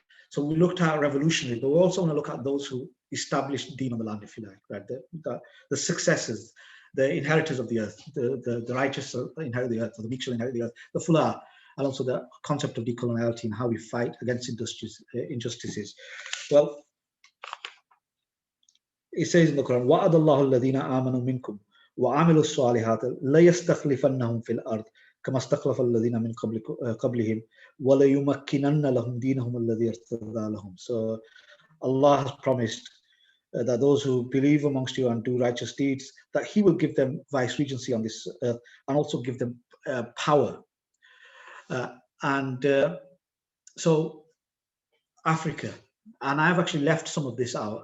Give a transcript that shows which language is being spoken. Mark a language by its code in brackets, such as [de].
[en] So we looked at revolutionary, but we also want to look at those who established Deen on the land, if you like, right? The successors, the inheritors of the earth, the righteous inherit the earth, or the meek shall inherit the earth, the Fula, and also the concept of decoloniality and how we fight against injustices. Well, it says in the Quran, [ar] وَعَدَ اللَّهُ الَّذِينَ آمَنُوا مِنْكُمْ وَعَمِلُوا الصَّالِحَاتِ لَيَسْتَخْلِفَنَّهُمْ فِي الْأَرْضِ كما استخلف الذين من قبلهم وليمكنن لهم دينهم الذي ارتضى لهم. [en] So Allah has promised that those who believe amongst you and do righteous deeds, that He will give them vice-regency on this earth and also give them power. So Africa, and I've actually left some of this out.